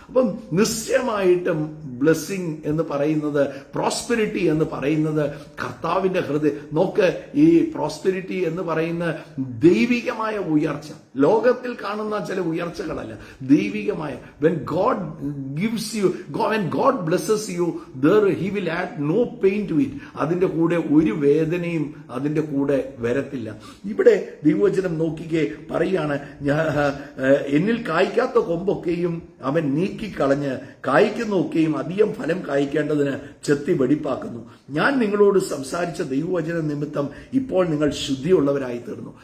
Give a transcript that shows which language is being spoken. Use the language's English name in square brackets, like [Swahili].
[Malayalam] അപ്പം നിശ്ചയമായിട്ടും ബ്ലെസ്സിങ് എന്ന് പറയുന്നത്, പ്രോസ്പെരിറ്റി എന്ന് പറയുന്നത് കർത്താവിന്റെ ഹൃദയം. നോക്ക്, ഈ പ്രോസ്പെരിറ്റി എന്ന് പറയുന്ന ദൈവികമായ ഉയർച്ച, ലോകത്തിൽ കാണുന്ന ചില ഉയർച്ചകളല്ല, ദൈവികമായ. [English] when God gives you, when God blesses you, there he will add no pain to it. [Malayalam] അതിന്റെ കൂടെ ഒരു വേദനയും അതിന്റെ കൂടെ വരത്തില്ല. ഇവിടെ ദൈവവചനം നോക്കിക്കേ, പറയാണ്, എന്നിൽ കായ്ക്കാത്ത കൊമ്പൊക്കെയും അവൻ നീക്കിക്കളഞ്ഞ് കായ്ക്കുന്നൊക്കെയും അധികം ഫലം കായ്ക്കേണ്ടതിന് ചെത്തി വെടിപ്പാക്കുന്നു. ഞാൻ നിങ്ങളോട് സംസാരിച്ച ദൈവവചന നിമിത്തം ഇപ്പോൾ നിങ്ങൾ ശുദ്ധിയുള്ളവരായി തീർന്നു.